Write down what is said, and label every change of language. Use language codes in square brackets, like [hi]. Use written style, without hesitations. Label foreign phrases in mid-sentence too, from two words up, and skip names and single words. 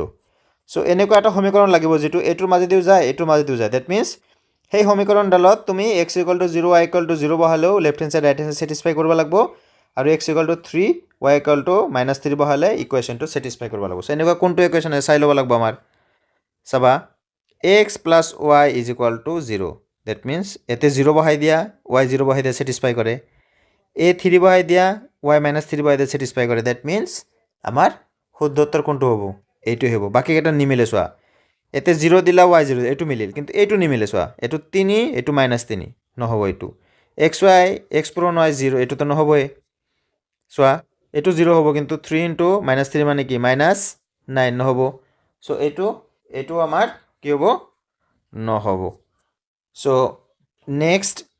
[as] চ' এনেকুৱা এটা সমীকৰণ লাগিব যিটো এইটোৰ মাজেদিও যায় এইটোৰ মাজেদিও যায় [en] that means [as] সেই সমীকৰণডালত তুমি x = 0 y = 0 বহালেও [en] left hand side right hand satisfy [as] কৰিব লাগিব আৰু x = 3 y = -3 বহালে ইকুৱেশ্যনটো ছেটিছফাই কৰিব লাগিব চ' এনেকুৱা কোনটো ইকুৱেশ্যন চাই ল'ব লাগিব আমাৰ চাবা [en] x plus y is equal to 0 that [as] means এতে 0 বহাই দিয়া y 0 বহাই দিয়া satisfy কৰে a 3 বহাই দিয়া y - 3 বহাই দিয়া satisfy কৰে [en] that means [as] আমাৰ শুদ্ধ উত্তৰ কোনটো হ'ব এইটো হ'ব বাকি কেইটা নিমিলে চোৱা এতে 0 দিলা y 0 এইটো মিলিল কিন্তু এইটো নিমিলে চোৱা এইটো 3 এইটো -3 নহব এইটো xy x পূৰণ y 0 এইটো তো নহবই চোৱা এইটো 0 হ'ব কিন্তু 3 * -3 মানে কি -9 নহব সো এইটো আমাৰ কি হ'ব নহব [en] so next